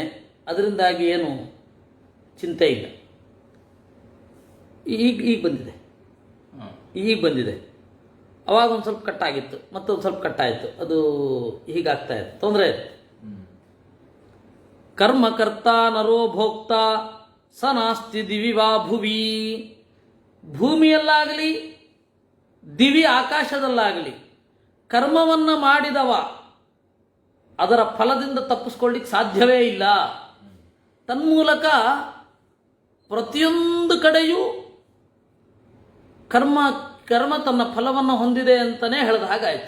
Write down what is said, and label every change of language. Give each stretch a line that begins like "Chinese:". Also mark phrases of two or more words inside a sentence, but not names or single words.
Kannada: ಅದರಿಂದಾಗಿ ಏನು ಚಿಂತೆ ಇಲ್ಲ. ಈಗ ಬಂದಿದೆ. ಅವಾಗ ಒಂದು ಸ್ವಲ್ಪ ಕಟ್ಟಾಗಿತ್ತು, ಮತ್ತೊಂದು ಸ್ವಲ್ಪ ಕಟ್ಟಾಯಿತು, ಅದು ಹೀಗಾಗ್ತಾ ಇದೆ, ತೊಂದರೆ ಇದೆ.
Sanskrit: ಕರ್ಮಕರ್ತ ನರೋ ಭೋಕ್ತ ಸ ನಾಸ್ತಿ ದಿವಿ ವಾ ಭುವಿ.
Kannada: ಭೂಮಿಯಲ್ಲಾಗಲಿ ದಿವಿ ಆಕಾಶದಲ್ಲಾಗಲಿ ಕರ್ಮವನ್ನು ಮಾಡಿದವ ಅದರ ಫಲದಿಂದ ತಪ್ಪಿಸ್ಕೊಳ್ಳಿಕ್ಕೆ ಸಾಧ್ಯವೇ ಇಲ್ಲ. ತನ್ಮೂಲಕ ಪ್ರತಿಯೊಂದು ಕಡೆಯೂ ಕರ್ಮ ತನ್ನ ಫಲವನ್ನು ಹೊಂದಿದೆ ಅಂತಲೇ ಹೇಳಿದ ಹಾಗಾಯಿತು.